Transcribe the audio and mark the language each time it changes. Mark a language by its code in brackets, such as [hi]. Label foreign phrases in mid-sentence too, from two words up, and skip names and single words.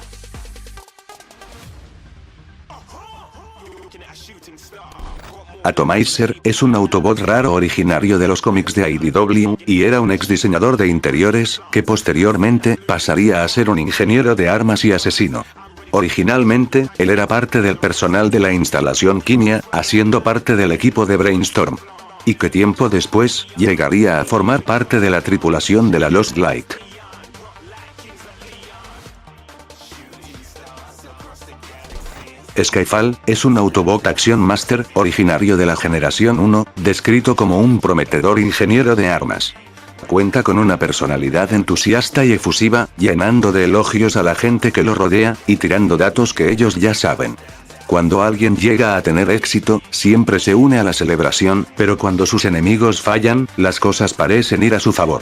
[es] Atomizer es un Autobot raro originario de los cómics de IDW, y era un ex diseñador de interiores, que posteriormente pasaría a ser un ingeniero de armas y asesino. Originalmente, él era parte del personal de la instalación Kimia, haciendo parte del equipo de Brainstorm. Y que tiempo después, llegaría a formar parte de la tripulación de la Lost Light. Skyfall es un Autobot Action Master, originario de la generación 1, descrito como un prometedor ingeniero de armas. Cuenta con una personalidad entusiasta y efusiva, llenando de elogios a la gente que lo rodea, y tirando datos que ellos ya saben. Cuando alguien llega a tener éxito, siempre se une a la celebración, pero cuando sus enemigos fallan, las cosas parecen ir a su favor.